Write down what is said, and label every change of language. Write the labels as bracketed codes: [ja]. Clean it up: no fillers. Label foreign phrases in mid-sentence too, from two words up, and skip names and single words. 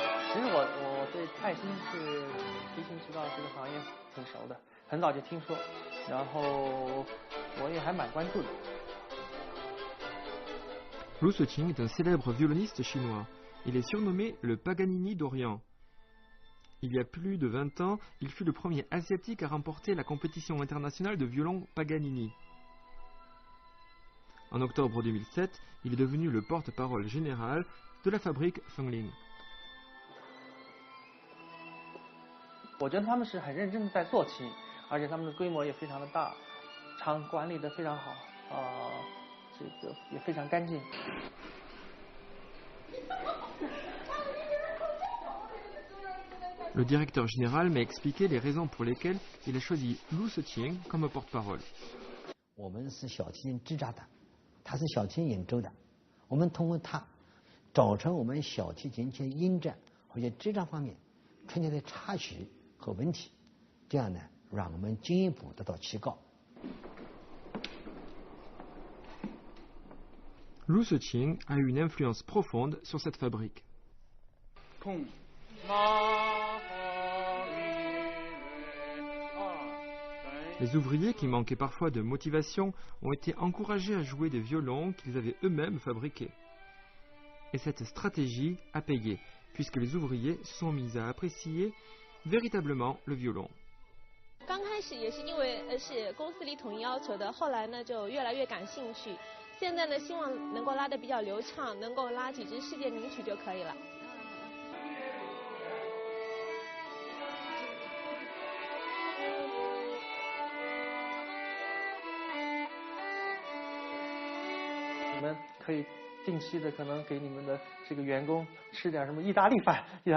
[zh] 其实我对泰兴是提琴指导这个行业挺熟的，很早就听说，然后我也还蛮关注的。 [fr] Lu Suqing est un célèbre violoniste chinois. Il est surnommé le Paganini d'Orient. Il y a plus de 20 ans, il fut le premier asiatique à remporter la compétition internationale de violon Paganini. En octobre 2007, il est devenu le porte-parole général de la fabrique Fengling. [zh] 我觉得他们是很认真的在做琴，而且他们的规模也非常的大，厂管理的非常好，这个也非常干净。 [fr] Le directeur général m'a expliqué les raisons pour lesquelles il a choisi Lu Suqing comme porte-parole. [zh] 我们是小提琴支扎的，他是小提琴演奏的，我们通过他找出我们小提琴在音质或者支扎方面存在的差距和问题，这样呢，让我们进一步得到提高。 [fr] Lu Suqing a eu une influence profonde sur cette fabrique. Les ouvriers qui manquaient parfois de motivation ont été encouragés à jouer des violons qu'ils avaient eux-mêmes fabriqués. Et cette stratégie a payé, puisque les ouvriers se sont mis à apprécier véritablement le violon. [zh] 刚开始也是因为是公司里统一要求的，后来呢就越来越感兴趣。现在呢希望能够拉得比较流畅，能够拉几支世界名曲就可以了。你们可以定期的可能给你们的这个员工吃点什么意大利饭也